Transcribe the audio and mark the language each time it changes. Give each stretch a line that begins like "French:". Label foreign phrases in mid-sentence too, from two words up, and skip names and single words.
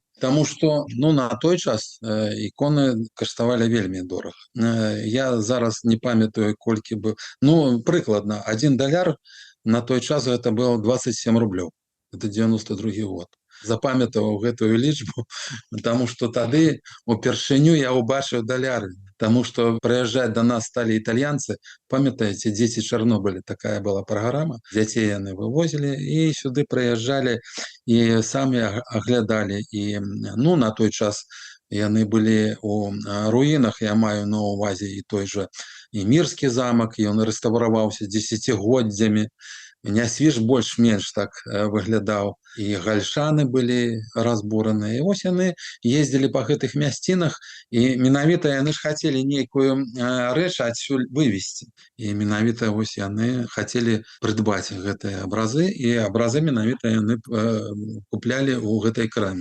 Belarusian: Таму што, на той час іконы каштавалі вельмі дорага. Я зараз не памятаю, колькі быў. Прыкладна, $1 на той час гэта было 27 рублёў. Гэта 92 год. Запамятаваў гэтую лічбу, таму што тады упершыню я ўбачыў даляры.
Russian: Потому что приезжать до нас стали итальянцы. Памятаете, «Дети Чернобыля» такая была программа. Детей они вывозили и сюда приезжали и сами оглядали. И, ну,
Belarusian: на той час яны
Russian: были у руинах,
Belarusian: я маю на увазе
Russian: и той же и Мирский замок, и он реставрировался десятигоддзями.
Belarusian: Нясвіж больш-менш так выглядаў. І гальшаны былі разбураныя. І вось яны ездзілі па гэтых мясцінах, і менавіта яны ж хацелі нейкую рэч адсюль вывезці. І менавіта вось яны хацелі прыдбаць гэтыя абразы, і абразы менавіта яны куплялі ў гэтай краме.